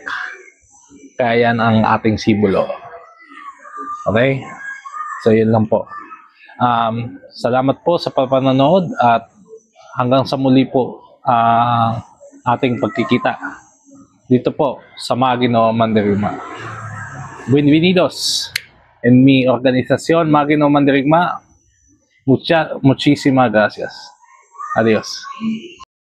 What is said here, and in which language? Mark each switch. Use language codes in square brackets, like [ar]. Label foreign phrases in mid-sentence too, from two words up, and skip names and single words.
[tl] Kaya yan ang ating simbolo. Okay? So, yun lang po. Salamat po sa papanonood at hanggang sa muli po ating pagkikita dito po sa Magino Mandirigma. [es] Bienvenidos en mi organización Magino Mandirigma. Muchísimas gracias. Adiós.